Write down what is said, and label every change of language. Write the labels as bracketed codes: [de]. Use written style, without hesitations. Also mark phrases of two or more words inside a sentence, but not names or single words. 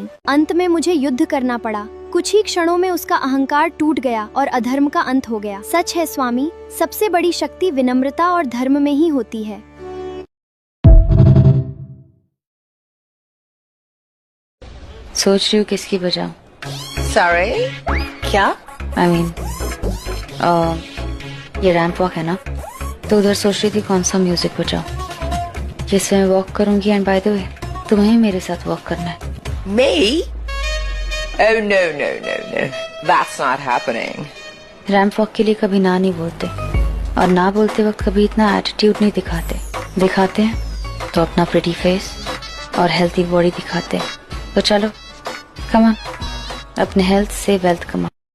[hi] अंत में मुझे युद्ध करना पड़ा। कुछ ही क्षणों में उसका अहंकार टूट गया और अधर्म का अंत हो गया। सच है स्वामी, सबसे बड़ी शक्ति विनम्रता और धर्म में ही होती है। सोच रही हूँ किसकी बजाऊं। सॉरी, क्या? [en] I mean, [hi] ये [en] ramp walk [hi] है ना, तो उधर सोच रही थी कौन सा म्यूजिक बजाऊं। जिससे मैं वॉक करूंगी, [en] and by the way [hi] तुम्हें मेरे साथ वॉक करना है। [en] Me? Oh no no no no, that's not happening. ramp walk [hi] के लिए कभी ना नहीं बोलते, और ना बोलते वक्त कभी इतना एटीट्यूड नहीं दिखाते। दिखाते हैं तो अपना [en] pretty face [hi] और [en] healthy body [hi] दिखाते हैं। तो चलो कमा, अपने हेल्थ से वेल्थ कमा।